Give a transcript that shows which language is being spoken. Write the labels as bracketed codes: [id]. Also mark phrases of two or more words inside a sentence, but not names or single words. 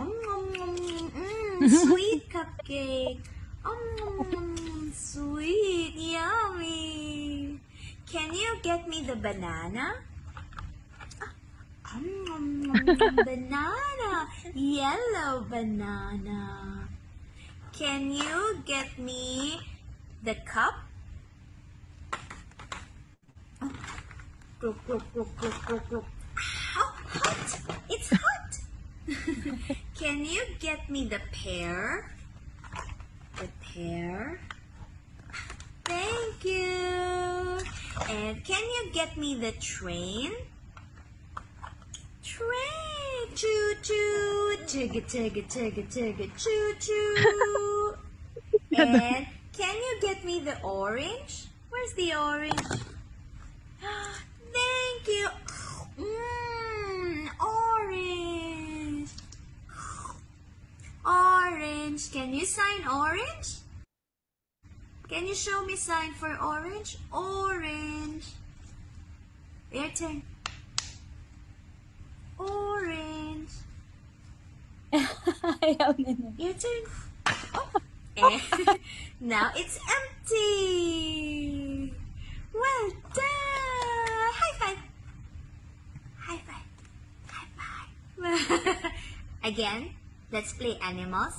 [en] Sweet cupcake. Sweet, yummy. Can you get me the banana? Banana. Yellow banana. Can you get me the cup? Glug, glug, glug, glug, glug, glug. How hot! It's hot! Can you get me the pear? The pear. Thank you. And can you get me the train? Train. Choo choo. Chugga chugga chugga chugga choo choo. And can you get me the orange? Where's the orange? Thank you. Orange. Orange. Can you sign orange? Can you show me sign for orange? Orange. Your turn. Orange. [tl] Ayaw na niya. [en] Your turn. Oh. And now it's empty. Well done. High five. High five. High five. Again, let's play animals.